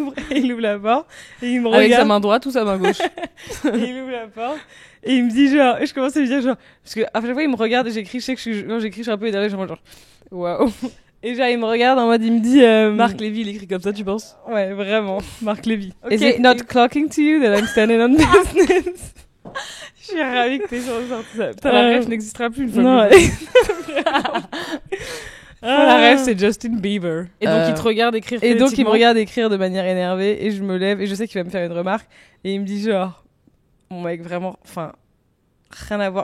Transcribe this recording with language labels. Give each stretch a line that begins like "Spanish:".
French: Et il ouvre la porte et il me regarde. Avec sa main droite ou sa main gauche. Et il ouvre la porte et il me dit genre, et je commence à lui dire genre, parce que à chaque fois il me regarde et j'écis, je sais que quand j'écris je suis un peu énervée, genre waouh. Et genre il me regarde en mode, il me dit Marc Lévy, il écrit comme ça, tu penses? Ouais, vraiment, Marc Lévy. Okay.
English: Is it not clocking to you that I'm standing on business?
French: Je suis ravie que t'aies sorti ça. Putain, la ref n'existera plus une fois. Non, la ref, c'est Justin Bieber. Et donc, il te regarde écrire. Et donc, il me regarde écrire de manière énervée. Et je me lève. Et je sais qu'il va me faire une remarque. Et il me dit genre, mon mec, vraiment, enfin, rien à voir.